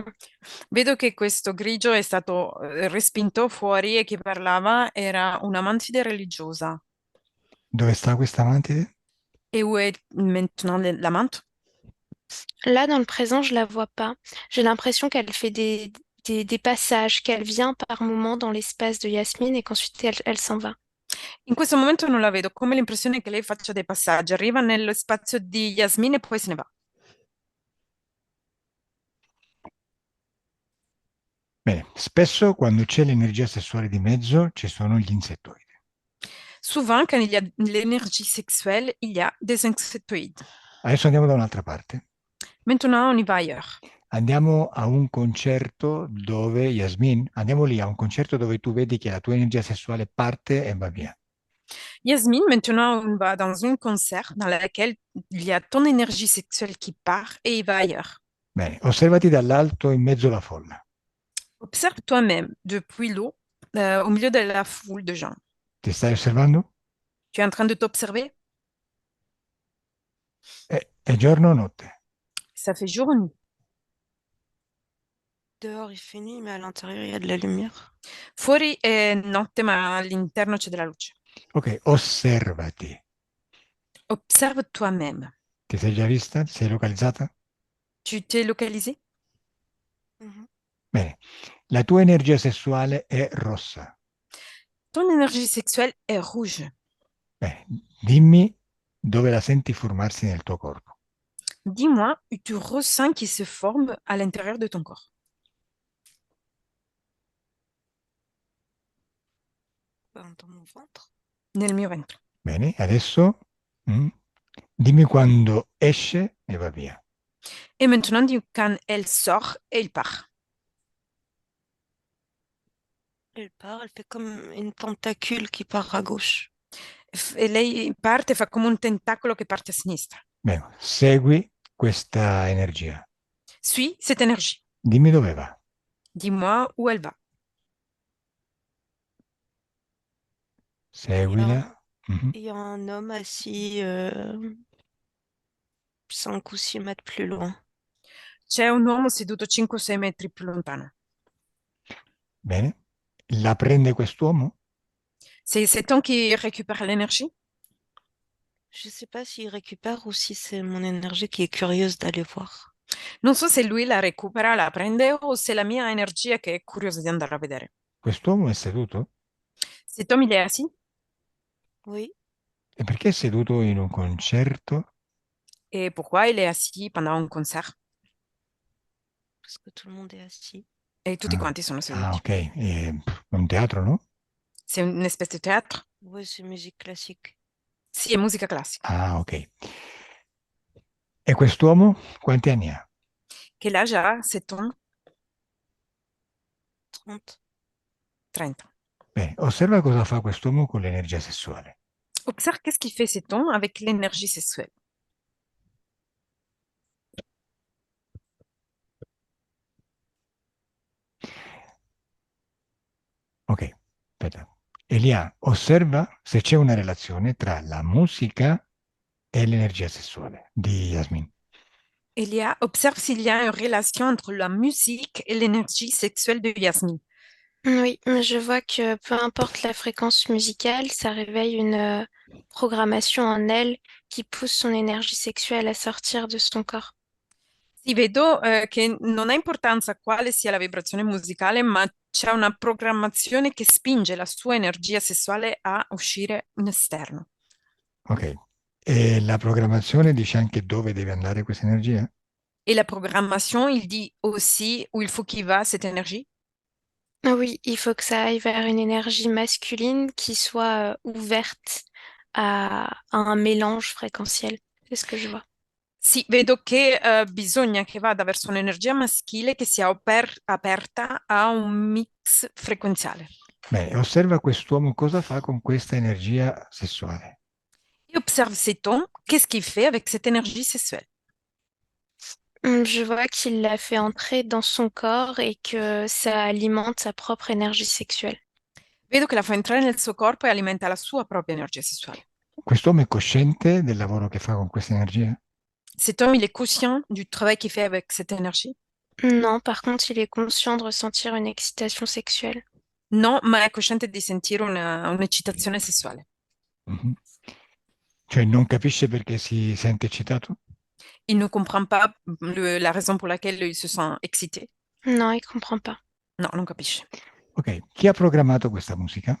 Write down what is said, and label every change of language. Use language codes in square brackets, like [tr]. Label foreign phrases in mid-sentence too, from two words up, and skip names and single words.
[it] Vedo che questo grigio è stato respinto fuori e chi parlava era una mantide religiosa. Dove sta questa mantide? [fr] Et où est maintenant la menthe? Là, dans le présent, je la vois pas. J'ai l'impression qu'elle fait des passages, qu'elle vient par moments dans l'espace de Yasmine et qu'ensuite elle s'en va. [it] In questo momento non la vedo, come l'impressione che lei faccia dei passaggi. Arriva nello spazio di Yasmin e poi se ne va. Bene, spesso quando c'è l'energia sessuale di mezzo ci sono gli insettoidi. [fr] Souvent, quand il y a l'énergie sexuelle, il y a des insectoïdes. [it] Adesso andiamo da un'altra parte. [fr] Maintenant, on y va ailleurs. [it] Andiamo a un concerto dove, Yasmin, andiamo lì a un concerto dove tu vedi che la tua energia sessuale parte e va via. [fr] Yasmine, maintenant, on va dans un concert dans lequel il y a ton énergie sexuelle qui part et il va ailleurs. [it] Bene, osservati dall'alto in mezzo alla folla. [fr] Observe toi-même depuis l'eau, au milieu de la foule de gens. [it] Ti stai osservando? [fr] Tu es en train de t'observer? [it] È giorno o notte? [fr] Ça fait jour ou nuit? Dehors, il fait nuit, mais à l'intérieur, il y a de la lumière. [it] Fuori è notte, ma all'interno c'è della luce. Ok, osservati. [fr] Observe toi-même. [it] Ti sei già vista? Ti sei localizzata? [fr] Tu t'es localisé? Mhm. [it] Bene, la tua energia sessuale è rossa. [fr] Ton énergie sexuelle est rouge. [it] Bene, dimmi dove la senti formarsi nel tuo corpo. [fr] Dis-moi où tu ressens qu'il se forme à l'intérieur de ton corps, Dans mon ventre. [it] nel mio ventre. Bene, adesso dimmi quando esce e va via. [fr] Et maintenant, dis quand elle sort et il part. Elle part, elle fait comme une tentacule qui part à gauche. [it] E lei parte, fa come un tentacolo che parte a sinistra. Bene, segui questa energia. [fr] Suis cette énergie. [it] Dimmi dove va. [fr] Dis-moi où elle va. [it] Seguila. Mhm. [fr] Il y a un homme assis 5 ou 6 mètres plus loin. [it] C'è un uomo seduto 5-6 metri più lontano. Bene. La prende quest'uomo? [fr] C'est cet homme qui récupère l'énergie? Je ne sais pas s'il récupère ou si c'est mon énergie qui est curieuse d'aller voir. [it] Non so se lui la recupera, la prende o se la mia energia che è curiosa di andare a vedere. Quest'uomo è seduto? [fr] Cet homme, il est assis Oui, [it] E perché è seduto in un concerto? [fr] et pourquoi il est assis pendant un concert parce que tout le monde est assis. [it] e tutti Ah, quanti sono seduti. ok. È un teatro, no? [fr] C'est une espèce de théâtre? Oui, c'est musique classique. [it] Sì, è musica classica. Ah, ok. E quest'uomo quanti anni ha? [fr] Quel âge a cet homme? 30. [it] 30. Bene, osserva cosa fa quest'uomo con l'energia sessuale. [fr] Observe qu'est-ce qu'il fait cet homme avec l'énergie sexuelle. [it] Ok, aspetta. Elia, osserva se c'è una relazione tra la musica e l'energia sessuale di Yasmin. [fr] Elia observe s'il y a une relation entre la musique et l'énergie sexuelle de Yasmine. Oui, je vois que peu importe la fréquence musicale, ça réveille une programmation en elle qui pousse son énergie sexuelle à sortir de son corps. [it] Sì, vedo che non ha importanza quale sia la vibrazione musicale, ma c'è una programmazione che spinge la sua energia sessuale a uscire in esterno. Ok. E la programmazione dice anche dove deve andare questa energia? [fr] Et la programmation, il dit aussi où il faut qu'il va cette énergie. Oui, il faut que ça aille vers une énergie masculine qui soit ouverte à un mélange fréquentiel. C'est ce que je vois. [it] Sì, vedo che bisogna che vada verso un'energia maschile che sia aperta a un mix frequenziale. Bene, osserva quest'uomo cosa fa con questa energia sessuale. [fr] Et observe cet homme, qu'est-ce qu'il fait avec cette énergie sexuelle? Je vois qu'il l'a fait entrer dans son corps et que ça alimente sa propre énergie sexuelle. [it] Vedo che la fa entrare nel suo corpo e alimenta la sua propria energia sessuale. Quest'uomo è cosciente del lavoro che fa con questa energia? [fr] Cet homme, il est conscient du travail qu'il fait avec cette énergie? Non, par contre, il est conscient de ressentir une excitation sexuelle. [it] Non, ma è cosciente di sentire un'eccitazione sessuale. Mhm. Cioè non capisce perché si sente eccitato? [fr] Il ne comprend pas la raison pour laquelle il se sent excité. Non, il comprend pas. [it] Non, non capisce. Ok, chi ha programmato questa musica?